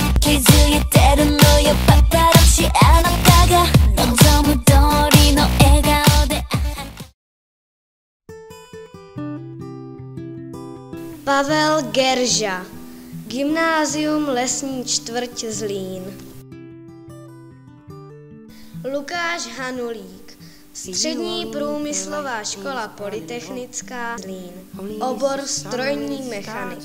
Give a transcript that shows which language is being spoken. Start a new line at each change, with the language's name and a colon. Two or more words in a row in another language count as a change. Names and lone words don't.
Japanese: 気づいてるのよパパラッチあなたが望む通りの笑顔で
Czech: Pavel Gerža, Gymnázium Lesní čtvrť Zlín. Lukáš Hanulík, Střední průmyslová škola polytechnická Zlín, obor strojní mechanik.